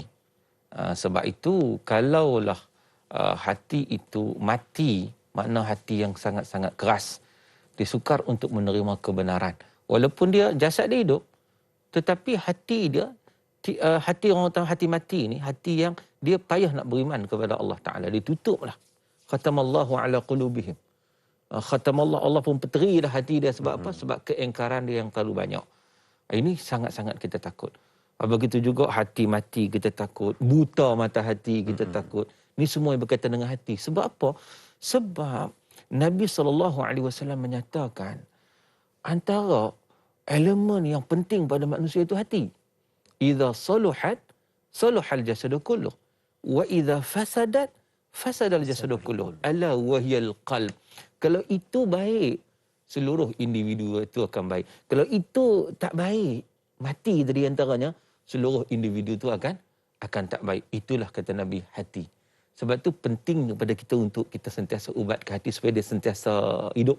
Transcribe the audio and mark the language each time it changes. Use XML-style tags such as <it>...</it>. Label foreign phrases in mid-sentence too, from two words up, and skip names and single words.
<ms>Sebab itu kalaulah hati itu mati, makna hati yang sangat-sangat keras, dia sukar untuk menerima kebenaran. Walaupun dia jasad dia hidup, tetapi hati dia, hati orang tahu hati mati ni, hati yang dia payah nak beriman kepada Allah Ta'ala. Dia tutuplah.</ms> <ar>خَتَمَ اللَّهُ عَلَىٰ قُلُوبِهِمْ. خَتَمَ اللَّهُ,</ar> <ms>Allah pun peterilah hati dia. Sebab apa? Sebab keingkaran dia yang terlalu banyak. Ini sangat-sangat kita takut. Begitu juga hati mati kita takut. Buta mata hati kita takut. Ini semua yang berkaitan dengan hati. Sebab apa? Sebab Nabi SAW menyatakan antara elemen yang penting pada manusia itu hati.</ms> <ar>إِذَا صَلَحَتْ صَلَحَ الْجَسَدُ كُلُّهُ وَإِذَا فَسَدَتْ فَسَدَ الْجَسَدُ كُلُّهُ أَلَا وَهِيَ الْقَلْبُ.</ar> <ms>Kalau itu baik, seluruh individu itu akan baik. Kalau itu tak baik, mati dari antaranya, seluruh individu itu akan tak baik. Itulah kata Nabi, hati. Sebab itu penting kepada kita untuk kita sentiasa ubat ke hati supaya dia sentiasa hidup.</ms>